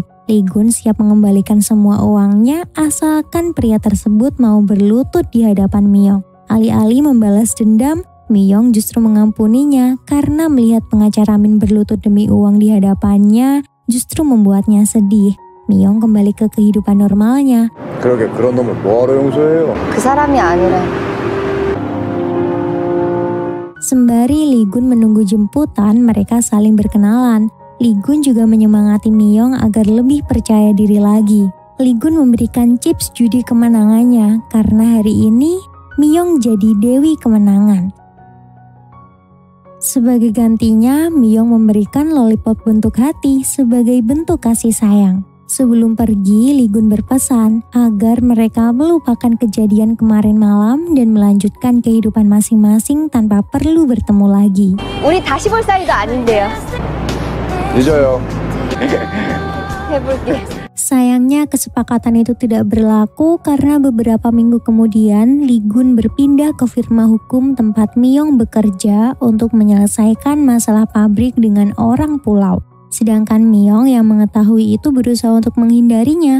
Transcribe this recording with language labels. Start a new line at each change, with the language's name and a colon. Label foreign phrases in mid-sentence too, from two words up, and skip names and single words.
Indonesian: Lee Gun siap mengembalikan semua uangnya asalkan pria tersebut mau berlutut di hadapan Miyong. Alih-alih membalas dendam, Miyong justru mengampuninya karena melihat pengacara Min berlutut demi uang di hadapannya justru membuatnya sedih. Miyong kembali ke kehidupan normalnya.
Korean: 그러게 그런 놈을 뭐하러 용서해요? 그 사람이 아니라.
Indonesian: Sembari Lee Gun menunggu jemputan, mereka saling berkenalan. Lee Gun juga menyemangati Miyong agar lebih percaya diri lagi. Lee Gun memberikan chips judi kemenangannya karena hari ini Miyong jadi dewi kemenangan. Sebagai gantinya, Miyong memberikan lollipop bentuk hati sebagai bentuk kasih sayang. Sebelum pergi, Lee Gun berpesan agar mereka melupakan kejadian kemarin malam dan melanjutkan kehidupan masing-masing tanpa perlu bertemu lagi.
Korean: 우리 다시 볼 사이도 아닌데요. 잊어요. 해볼게.
Indonesian: Sayangnya kesepakatan itu tidak berlaku karena beberapa minggu kemudian Lee Gun berpindah ke firma hukum tempat Miyong bekerja untuk menyelesaikan masalah pabrik dengan orang pulau. Sedangkan Miyong yang mengetahui itu berusaha untuk menghindarinya.